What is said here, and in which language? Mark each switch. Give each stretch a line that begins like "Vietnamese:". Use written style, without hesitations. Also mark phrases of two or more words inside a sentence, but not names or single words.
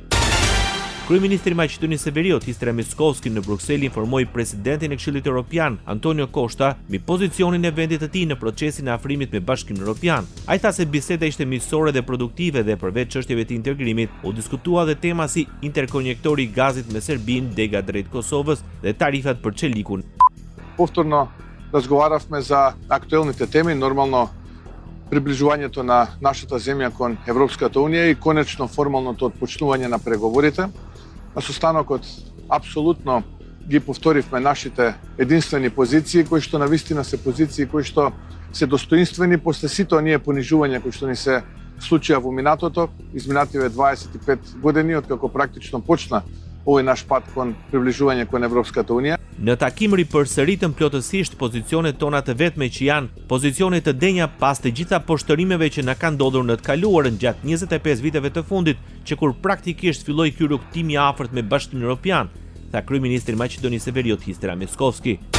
Albanian: Kryeministri i Maqedonisë së Veriut, Histra Mickoski, në Bruksel informoi presidentin e Këshillit Evropian, Antonio Costa, mbi pozicionin e vendit të tij në procesin e afrimit me Bashkimin Evropian. Ai tha se biseda ishte miqësore dhe produktive dhe përveç çështjeve të integrimit, u diskutua dhe tema si interkonektori i gazit me Serbinë, dega drejt Kosovës dhe tarifat për çelikun.
Macedonian: Повторно разговаравме за актуелните теми, нормално приближувањето на нашата земја кон Европската унија и конечно формалното отпочнување на преговорите. На состанокот апсолутно ги повторивме нашите единствени позиции, кои што навистина се позиции кои што се достоинствени после сите оние понижувања кои што ни се случија во минатото, изминативе 25 години откако практично почна овој наш пат кон приближување кон Европската унија.
Albanian: Në takim ripërsëritën plotësisht pozicionet tona të vetme që janë pozicione të denja pas të gjitha poshtërimeve që na kanë ndodhur në të kaluarën gjatë 25 viteve të fundit, që kur praktikisht filloi ky rrugtim i afërt me Bashkimin Evropian, tha kryeministri i Maqedonisë së Veriut Histra Mickoski.